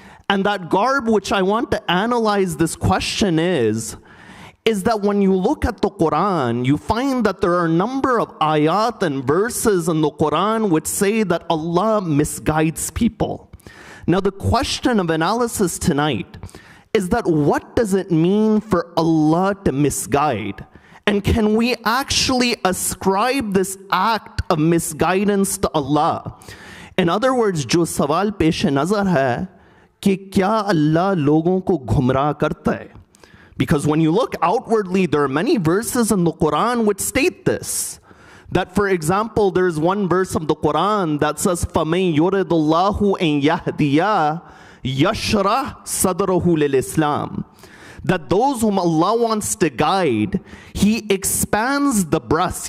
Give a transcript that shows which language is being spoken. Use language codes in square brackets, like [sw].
[en] And that garb which I want to analyze this question is that when you look at the Quran, you find that there are a number of ayat and verses in the Quran which say that Allah misguides people. Now the question of analysis tonight is that what does it mean for Allah to misguide? And can we actually ascribe this act of misguidance to Allah? In other words, [hi] जो सवाल पेश नज़र है कि क्या Allah लोगों को गुमराह करता है? [en] Because when you look outwardly, there are many verses in the Quran which state this. That, for example, there's one verse of the Quran that says, [ar] فَمَنْ يُرِدُ اللَّهُ أَنْ يَهْدِيَهُ يَشْرَحْ صَدْرَهُ لِلْإِسْلَامِ. [en] That those whom Allah wants to guide, He expands the breast.